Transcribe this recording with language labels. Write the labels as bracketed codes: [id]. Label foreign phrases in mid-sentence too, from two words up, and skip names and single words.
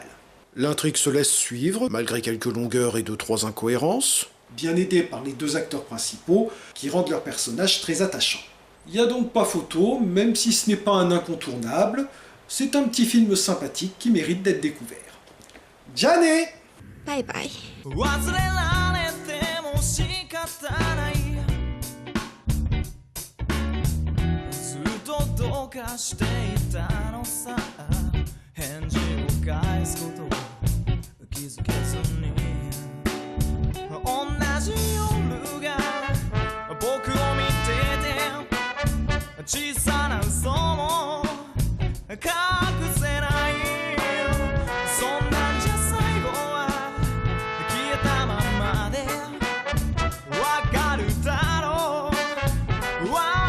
[fr] L'intrigue se laisse suivre, malgré quelques longueurs et 2-3 incohérences, bien aidé par les deux acteurs principaux, qui rendent leurs personnages très attachants. Il n'y a donc pas photo, même si ce n'est pas un incontournable, c'est un petit film sympathique qui mérite d'être découvert. Jane! [ja] バイバイ。忘れられても仕方ないずっとどうかしていたのさ返事を返すことを気づけずに同じ夜が僕を見てて小さな嘘も隠せないそんなんじゃ最後は消えたままでわかるだろう忘れ